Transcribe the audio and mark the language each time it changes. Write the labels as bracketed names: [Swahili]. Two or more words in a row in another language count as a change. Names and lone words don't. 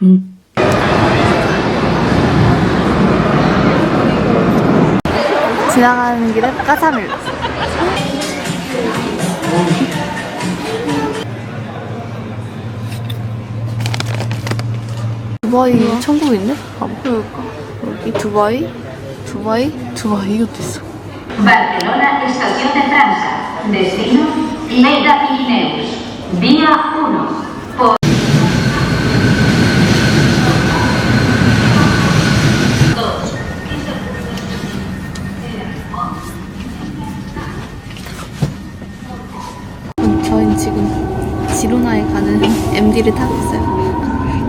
[Korean] 지나가는 길은 까사밀로. 두바이 천국인데? 봐봐. 그러니까. 여기 두바이 이것도 있어. [Spanish] Barcelona, estación de Francia. Destino, Lleida Pirineus. Vía 1. Por... [Korean] 저희는 지금 지로나에 가는 MD를 타고 있어요.